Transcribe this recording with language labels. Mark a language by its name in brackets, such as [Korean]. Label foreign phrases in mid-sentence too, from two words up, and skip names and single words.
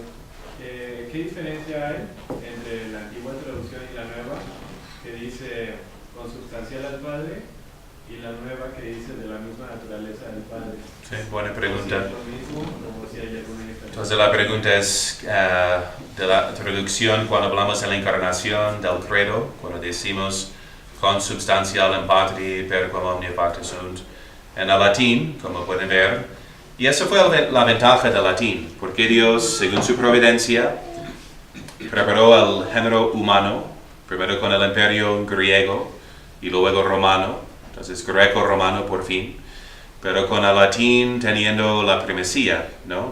[Spanish] ¿Qué diferencia hay entre la antigua traducción y la nueva, que dice consubstancial al Padre, y la nueva que dice de la misma naturaleza del Padre? Sí, buena pregunta. ¿Si es lo mismo o si hay alguna diferencia? Entonces la pregunta es de la traducción cuando hablamos de la encarnación del credo, cuando decimos [Latin] consubstancial in patri per quam omnia pacta sunt, [Spanish] en el latín, como pueden ver, y eso fue la ventaja del latín, porque Dios, según su providencia, preparó el género humano, primero con el imperio griego y luego romano, entonces greco-romano por fin, pero con el latín teniendo la primacía, ¿no?